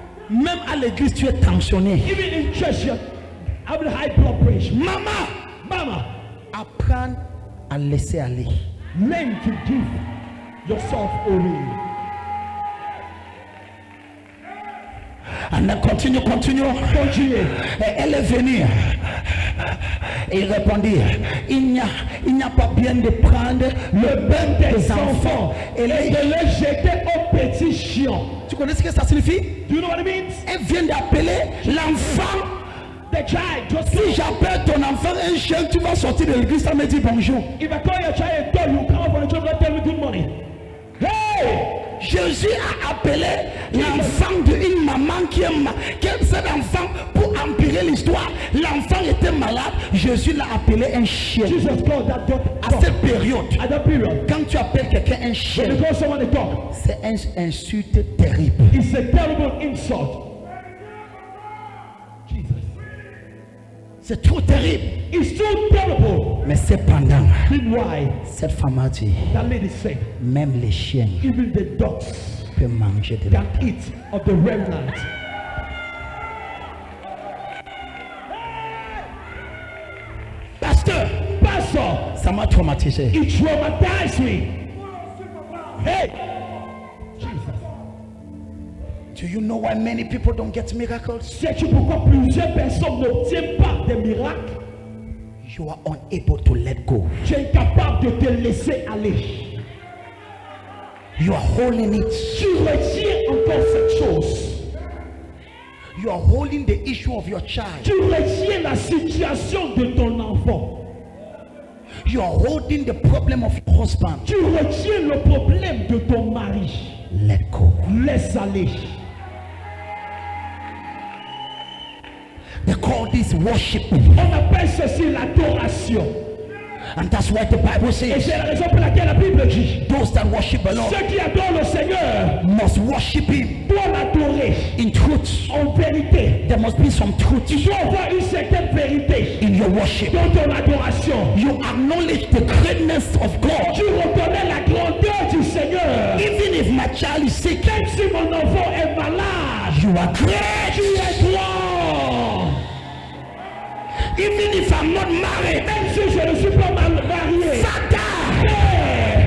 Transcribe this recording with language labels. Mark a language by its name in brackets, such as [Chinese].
[French] Même à l'église, tu es tensionné. [English] Even in church, you're having high blood pressure. [French] Mama, apprends à laisser aller. [English] Learn to give yourself away. And continue. [French] Continuez. Et elle est venue. Et il répondit, il n'y a pas bien de prendre le bain des enfants et de les jeter aux petits chiens. Tu connais ce que ça signifie? [English] Do you know what it means? [French] Elle vient d'appeler l'enfant. [English] The child just [French] Si j'appelle ton enfant un chien, tu vas sortir de l'église sans me dire bonjour. [English] if I call your child a dog, you come up on the church and tell me good morning. Hey! [French] Jésus a appelé l'enfant d'une maman qui aime cet enfant pour empirer l'histoire, l'enfant était malade, Jésus l'a appelé un chien. [English] Jesus called that dog [French] À cette période, [English] at that period. [French] quand tu appelles quelqu'un un [English] When [French] chien, [English] you call someone a dog, [French] c'est une insulte terrible. [English] it's a terrible insult. Jesus. [French] C'est trop terrible. [English] It's so terrible. [French] Mais cependant, [English] Meanwhile, [French] cette femme a dit, [English] that lady said, [French] même les chiens [English] even the dogs [French] peuvent manger de la [English] can eat of the remnant. [French] Pasteur, [English] Pastor, [French] ça m'a traumatisé. [English] it traumatized me. Hey, Jesus. Do you know why many people don't get miracles? [French] Sais-tu pourquoi plusieurs personnes n'obtiennent pas des miracles? [English] You are unable to let go. [French] Tu es incapable de te laisser aller. [English] You are holding it. [French] Tu retiens encore cette chose. [English] You are holding the issue of your child. [French] Tu retiens la situation de ton enfant. [English] You are holding the problem of your husband. [French] Tu retiens le problème de ton mari. [English] Let go. [French] Laisse aller. [English] They call this worship. [French] On appelle ceci l'adoration. [English] And that's why the Bible [French] Et [English] says, [French] c'est la raison pour laquelle la Bible dit, [English] those that worship the Lord [French] ceux qui adorent le Seigneur [English] must worship Him [French] doivent l'adorer [English] in truth. [French] en vérité. [English] There must be some truth [French] Il doit y avoir une certaine vérité [English] in your worship. [French] dans ton adoration. [English] You acknowledge the greatness of God. [French] Tu reconnais la grandeur du Seigneur. [English] Even if my child is sick, [French] Même si mon enfant est malade, [English] you are great. [French] tu es grand. [English] Even if I'm not married, [French] Même si je ne suis pas marié, [English] Father, hey,